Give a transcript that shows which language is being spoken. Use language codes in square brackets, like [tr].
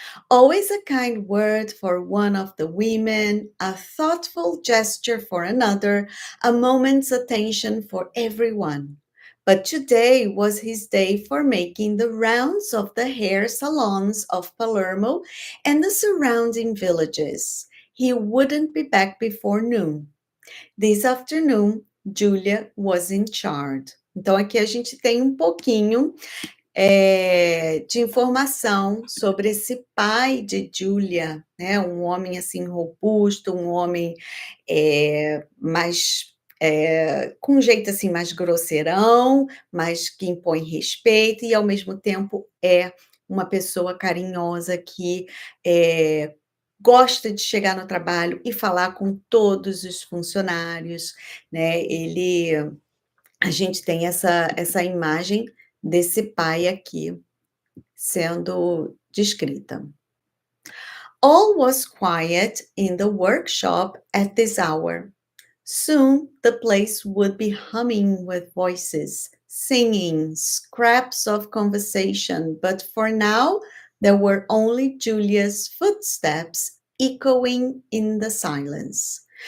[en] Always a kind word for one of the women, a thoughtful gesture for another, a moment's attention for everyone. But today was his day for making the rounds of the hair salons of Palermo and the surrounding villages. He wouldn't be back before noon. This afternoon, Julia was in charge. [pt] Então, aqui a gente tem um pouquinho de informação sobre esse pai de Julia, né? Um homem assim robusto, um homem mais com um jeito assim mais grosseirão, mas que impõe respeito e ao mesmo tempo é uma pessoa carinhosa que gosta de chegar no trabalho e falar com todos os funcionários, né? A gente tem essa imagem desse pai aqui sendo descrita. [en] All was quiet in the workshop at this hour. Soon the place would be humming with voices, singing, scraps of conversation, but for now there were only Julia's footsteps echoing in the silence.